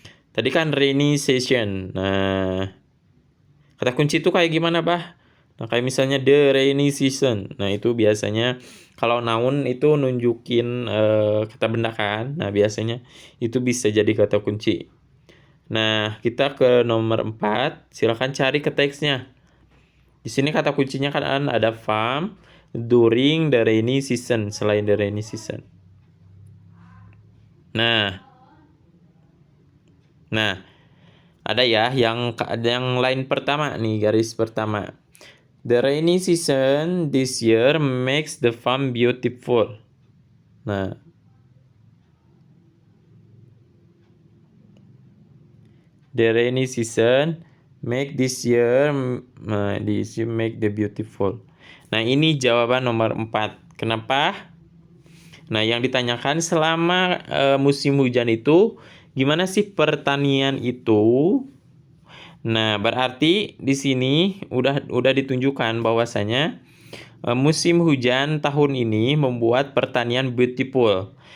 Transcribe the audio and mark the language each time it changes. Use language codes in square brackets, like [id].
[id] Tadi kan rainy season. Nah, kata kunci itu kayak gimana, Bah? Nah, kayak misalnya the rainy season. Nah, itu biasanya kalau noun itu nunjukin kata benda kan. Nah, biasanya itu bisa jadi kata kunci. Nah, kita ke nomor 4. Silahkan cari ke teksnya. Di sini kata kuncinya kan ada [en] farm during the rainy season, [id] selain the rainy season. Nah, ada ya yang line pertama nih, garis pertama. [en] The rainy season this year makes the farm beautiful. Nah, the rainy season make this year make the beautiful. [id] Nah, ini jawaban nomor 4. Kenapa? Nah, yang ditanyakan selama musim hujan itu gimana sih pertanian itu? Nah, berarti di sini udah ditunjukkan bahwasanya musim hujan tahun ini membuat pertanian beautiful.